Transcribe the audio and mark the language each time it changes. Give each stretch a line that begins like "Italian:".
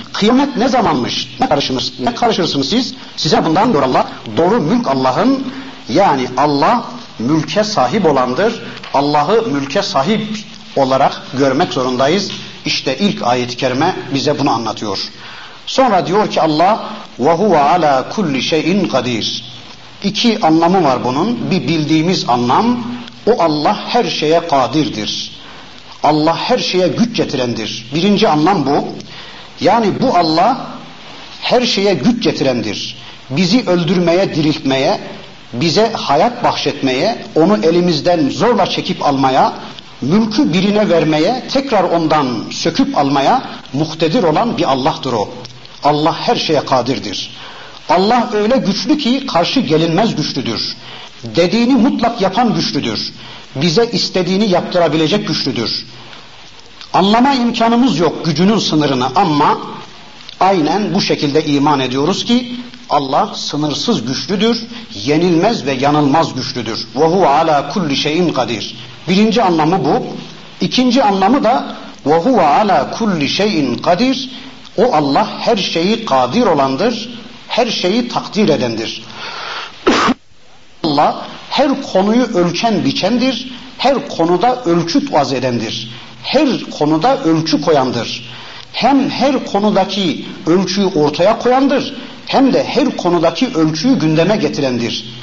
Turkish: Kıyamet ne zamanmış, ne karışırsınız siz? Size bundan doğru Allah, doğru mülk Allah'ın. Yani Allah mülke sahip olandır. Allah'ı mülke sahip olarak görmek zorundayız. İşte ilk ayet-i kerime bize bunu anlatıyor. Sonra diyor ki Allah
Arabic: وَهُوَ عَلَى كُلِّ شَيْءٍ قَدِيرٍ.
Turkish: İki anlamı var bunun. Bir bildiğimiz anlam, o Allah her şeye kadirdir. Allah her şeye güç getirendir. Birinci anlam bu. Yani bu Allah her şeye güç getirendir. Bizi öldürmeye, diriltmeye, bize hayat bahşetmeye, onu elimizden zorla çekip almaya, mülkü birine vermeye, tekrar ondan söküp almaya muktedir olan bir Allah'tır o. Allah her şeye kadirdir. Allah öyle güçlü ki karşı gelinmez güçlüdür. Dediğini mutlak yapan güçlüdür. Bize istediğini yaptırabilecek güçlüdür. Anlama imkanımız yok gücünün sınırını, ama aynen bu şekilde iman ediyoruz ki Allah sınırsız güçlüdür, yenilmez ve yanılmaz güçlüdür.
Arabic: وَهُوَ عَلَى كُلِّ شَيْءٍ قَدِيرٍ.
Turkish: Birinci anlamı bu. İkinci anlamı da
Arabic: وَهُوَ عَلَى كُلِّ شَيْءٍ قَدِيرٍ.
Turkish: O Allah her şeyi kadir olandır, her şeyi takdir edendir. Allah her konuyu ölçen biçendir, her konuda ölçü vaz edendir. Her konuda ölçü koyandır. Hem her konudaki ölçüyü ortaya koyandır, hem de her konudaki ölçüyü gündeme getirendir.